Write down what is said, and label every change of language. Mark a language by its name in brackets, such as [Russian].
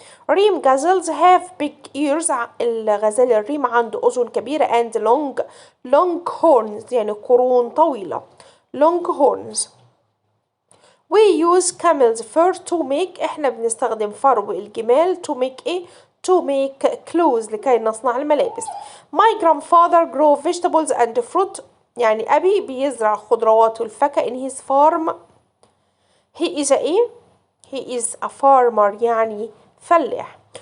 [English] ريم gazelles have big ears. [Arabic] الغزال الريم عنده أذن كبيرة [English] and long horns [Arabic] يعني قرون طويلة. [English] long horns. We use camel's fur to make. [Arabic] احنا بنستخدم فرو الجمال [English] to make [Arabic] ايه؟ [English] to make clothes [Arabic] لكي نصنع الملابس. [English] My grandfather grow vegetables and fruit. [Arabic] يعني أبي بيزرع خضروات والفاكهة [English] in his farm. He is a ايه؟ He is a farmer [Arabic] يعني فلاح.